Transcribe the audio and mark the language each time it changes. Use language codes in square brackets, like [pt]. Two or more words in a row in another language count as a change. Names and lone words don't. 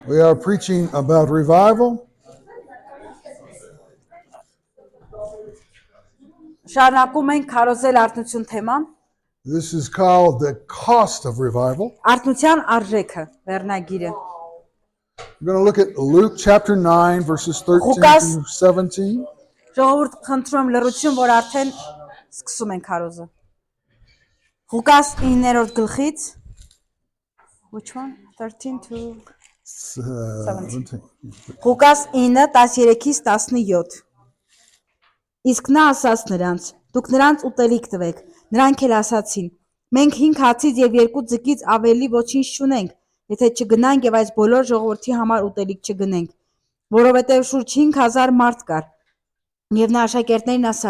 [en] We are preaching about revival. [hy] Շարունակում ենք քարոզել արթնություն թեման։ [en] This is called the cost of revival. [hy] Արթնության արժեքը վերնագիրը։ [en] We're going to look at Luke chapter 9, verses 13 through 17. [hy] Ժողովուրդ, խնդրում եմ լռություն, որ արդեն սկսում ենք քարոզը։ Ղուկաս 9-րդ գլխից [en] Which one? 13 to 17. [hy] Ղուկաս 9:13-ից 17։ Իսկ նա ասաց նրանց. դուք նրանց ուտելիք տվեք։ Նրանք էլ ասացին. մենք 5 հացից եւ 2 ձկից ավելի ոչինչ չունենք, եթե չգնանք եւ այս բոլոր ժողովրդի համար ուտելիք չգնենք, որովհետեւ շուրջ 5000 մարդ կար։ Եվ նա աշակերտներին ասաց.